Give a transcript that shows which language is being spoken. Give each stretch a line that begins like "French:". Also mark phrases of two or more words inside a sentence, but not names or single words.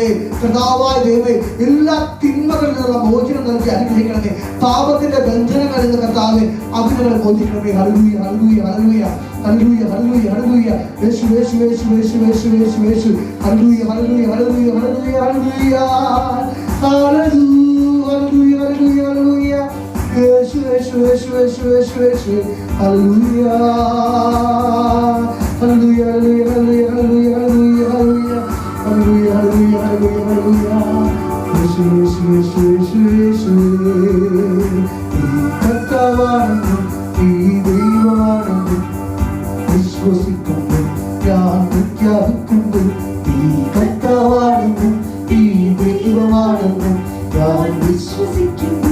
Malayalam: കർത്താവായ ദൈവമേ, എല്ലാ തിന്മകളിൽ നിന്നുള്ള മോചനം നൽകി അനുഗ്രഹിക്കണമേ. പാപത്തിന്റെ ബന്ധനങ്ങളിൽ നിന്ന് കർത്താവേ അഭിനങ്ങളെ മോചിക്കണമേ. ഹല്ലേലൂയ, ഹല്ലേലൂയ, ഹല്ലേലൂയ, ഹല്ലേലൂയ, ഹല്ലേലൂയ, ഹല്ലേലൂയ. യേശു, യേശു, യേശു, യേശു, യേശു, യേശു, യേശു. ഹല്ലേലൂയ, ഹല്ലേലൂയ, ഹല്ലേലൂയ, ഹല്ലേലൂയ, ഹല്ലേലൂയ.
English: Hallelujah, hallelujah, hallelujah. Yesu, Yesu, Yesu, Yesu, Yesu, Yesu. Hallelujah. Hallelujah, hallelujah, hallelujah, hallelujah, hallelujah, hallelujah. Hallelujah, hallelujah, hallelujah, hallelujah. Yesu, Yesu, Yesu, Yesu, Yesu.
Malayalam: കർത്താവാണെന്നും ഈ ദൈവമാണെന്നും വിശ്വസിക്കുന്നു ഞാൻ പ്രഖ്യാപിക്കുന്നു. ഈ കർത്താവാണെന്നും ഈ ദൈവമാണെന്നും ഞാൻ വിശ്വസിക്കുന്നു,